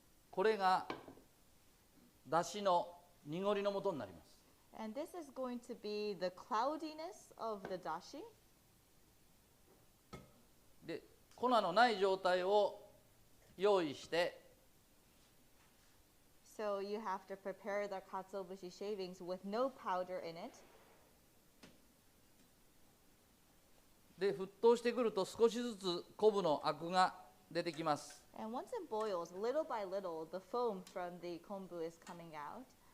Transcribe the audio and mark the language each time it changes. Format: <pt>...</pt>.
<ja>これがだしの濁りの素になります。</ja> <en>And this is going to be the cloudiness of the dashi.</en> <ja>で粉のない状態を用意して、</ja> <en>So you have to prepare the katsuobushi shavings with no powder in it.</en> <ja>で沸騰してくると少しずつ昆布のアクが出てきます。</ja> <en>And once it boils, little by little, the foam from the kombu is coming out.</en>